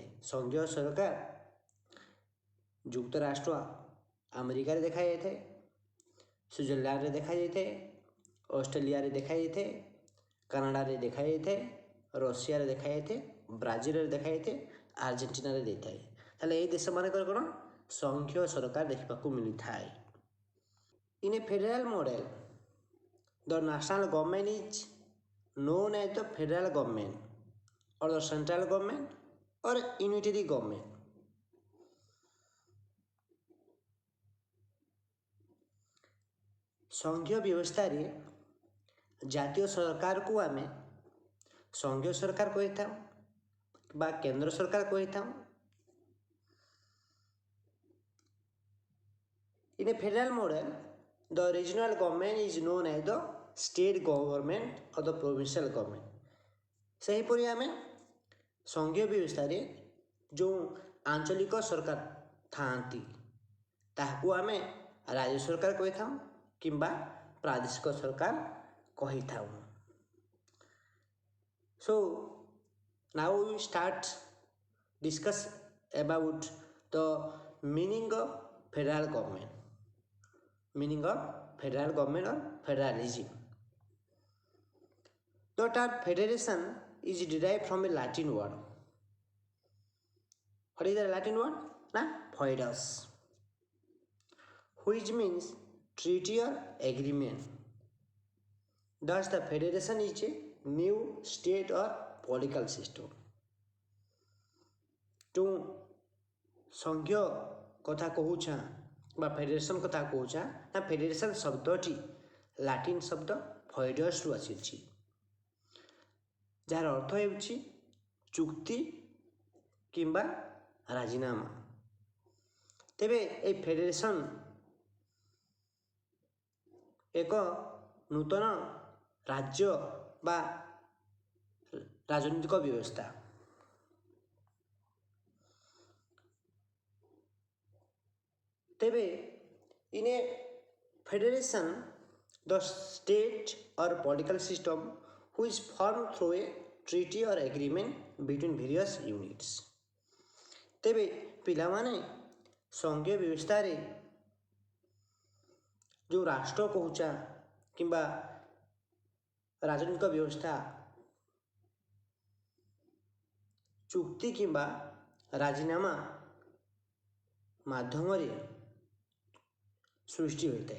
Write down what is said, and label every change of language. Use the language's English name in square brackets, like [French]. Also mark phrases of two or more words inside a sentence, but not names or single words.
[Odia] ସଂଘୀୟ ସରକାର ଯୁକ୍ତରାଷ୍ଟ୍ର ଆମେରିକାରେ ଦେଖାଯାଇଥାଏ, ସୁଇଜରଲ୍ୟାଣ୍ଡରେ ଦେଖାଯାଇଥାଏ, ଅଷ୍ଟ୍ରେଲିଆରେ ଦେଖାଯାଇଥାଏ, କାନାଡ଼ାରେ ଦେଖାଯାଇଥାଏ, ରଷିଆରେ ଦେଖାଯାଇଥାଏ, ବ୍ରାଜିଲରେ ଦେଖାଯାଇଥାଏ, ଆର୍ଜେଣ୍ଟିନାରେ ଦେଇଥାଏ। ତାହେଲେ ଏହି ଦେଶମାନଙ୍କର କ'ଣ ସଂଘୀୟ ସରକାର ଦେଖିବାକୁ ମିଳିଥାଏ। [English] In a federal model, the national government is known as the federal government or the central government or unitary government. [Odia] ସଂଘୀୟ ବ୍ୟବସ୍ଥାରେ ଜାତୀୟ ସରକାରକୁ ଆମେ ସଂଘୀୟ ସରକାର କହିଥାଉ ବା କେନ୍ଦ୍ର ସରକାର କହିଥାଉ। [English] In a federal model, the regional government is known as the state government or the provincial government. [Odia] ସେହିପରି ଆମେ ସଂଘୀୟ ବ୍ୟବସ୍ଥାରେ ଯେଉଁ ଆଞ୍ଚଳିକ ସରକାର ଥାଆନ୍ତି ତାହାକୁ ଆମେ ରାଜ୍ୟ ସରକାର କହିଥାଉ କିମ୍ବା ପ୍ରାଦେଶିକ ସରକାର କହିଥାଉ। [English] So now we start discuss about the meaning of federal government. Meaning of federal government or federalism. The term federation is derived from a Latin word. What is the Latin word? Foedus, which means treaty or agreement. Thus the federation is a new state or political system. [Odia] जो ସଂଘୀୟ କଥା କହୁଛା ବା ଫେଡେରେସନ କଥା କହୁଛା ନା ଫେଡେରେସନ ଶବ୍ଦଟି ଲାଟିନ ଶବ୍ଦ ଫଏଡସରୁ ଆସିଛି, ଯାହାର ଅର୍ଥ ହେଉଛି ଚୁକ୍ତି କିମ୍ବା ରାଜିନାମା। ତେବେ ଏହି ଫେଡେରେସନ ଏକ ନୂତନ ରାଜ୍ୟ ବା ରାଜନୈତିକ ବ୍ୟବସ୍ଥା। ତେବେ [English] in a federation, the state or political system which is formed through a treaty or agreement between various units. [Odia] ତେବେ ପିଲାମାନେ ସଂଘୀୟ ବ୍ୟବସ୍ଥାରେ ଯେଉଁ ରାଷ୍ଟ୍ର କହୁଛା କିମ୍ବା ରାଜନୈତିକ ବ୍ୟବସ୍ଥା ଚୁକ୍ତି କିମ୍ବା ରାଜିନାମା ମାଧ୍ୟମରେ ସୃଷ୍ଟି ହୋଇଥାଏ।